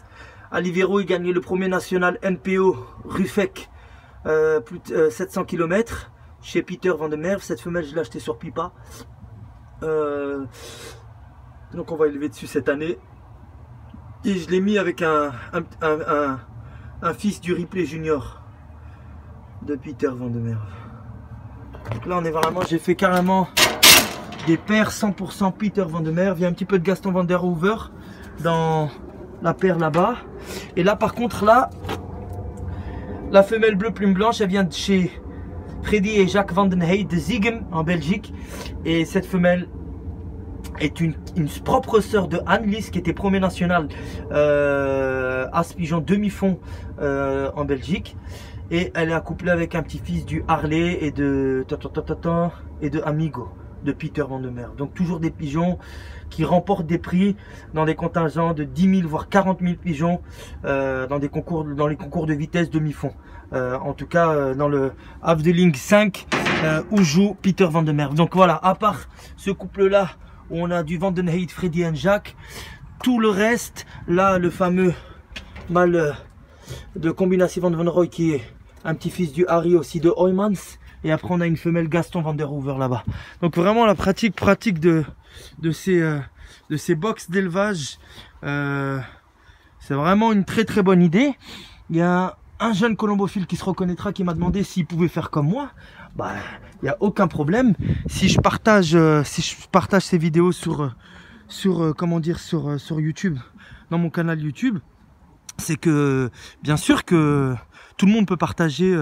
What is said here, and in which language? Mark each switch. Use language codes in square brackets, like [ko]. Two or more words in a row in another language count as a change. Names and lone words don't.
[fr] Alivero, il gagnait le premier national NPO Ruffec, plus de 700 km chez Pieter van der Merwe. Cette femelle, je l'ai achetée sur Pipa. Donc on va élever dessus cette année. Et je l'ai mis avec un fils du Ripley Junior de Pieter van der Merwe. Donc là, on est vraiment, j'ai fait carrément des paires 100% Pieter van der Merwe. Il y a un petit peu de Gaston van der Hoover dans la paire là-bas. Et là par contre, là, la femelle bleu plume blanche, elle vient de chez Freddy et Jacques van den Hey de Ziegem en Belgique. Et cette femelle est une propre sœur de Anne-Lise qui était premier national As Pigeon demi-fond en Belgique. Et elle est accouplée avec un petit-fils du Harley et de Amigo de Pieter van der Merwe. Donc toujours des pigeons qui remportent des prix dans des contingents de 10 000 voire 40 000 pigeons dans les concours de vitesse demi-fond. En tout cas dans le Afdeling 5 où joue Pieter van der Merwe. Donc voilà, à part ce couple là où on a du Van den Hey, Freddy et Jacques, tout le reste, là le fameux mâle de combination Van den Roy qui est un petit-fils du Harry aussi de Hoymans. Et après on a une femelle Gaston van der Hoover là-bas. Donc vraiment la pratique de ces box d'élevage, c'est vraiment une très bonne idée. Il y a un jeune colombophile qui se reconnaîtra qui m'a demandé s'il pouvait faire comme moi. Bah, il n'y a aucun problème. Si je partage ces vidéos sur YouTube, dans mon canal YouTube, c'est que bien sûr que tout le monde peut partager.